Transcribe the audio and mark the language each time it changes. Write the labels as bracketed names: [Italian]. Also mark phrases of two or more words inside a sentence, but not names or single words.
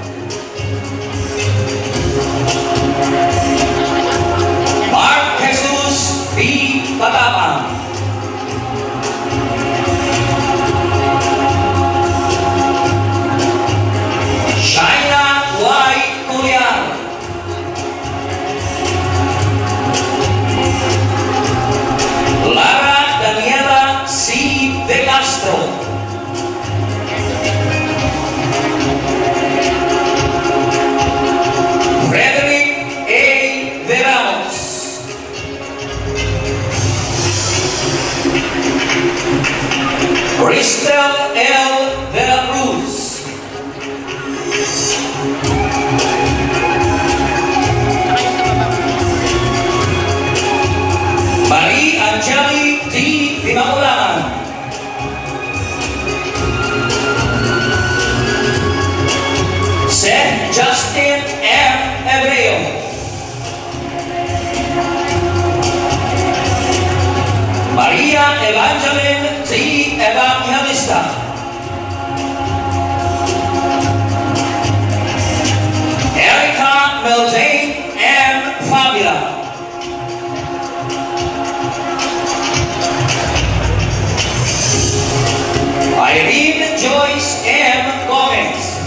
[English] Mark Jesus B. Patapang. Shaina Y. Curian. Lara Daniela C. De Castro. Frederick A. De Ramos. Cristel L. De la Cruz. Marie Angeli D. Dimaulangan. Seth Justin M. Ebreo. Maria Evangeline T. Evangelista. Erica Melvane M. Fabula. Irene Joyce M. Gomez.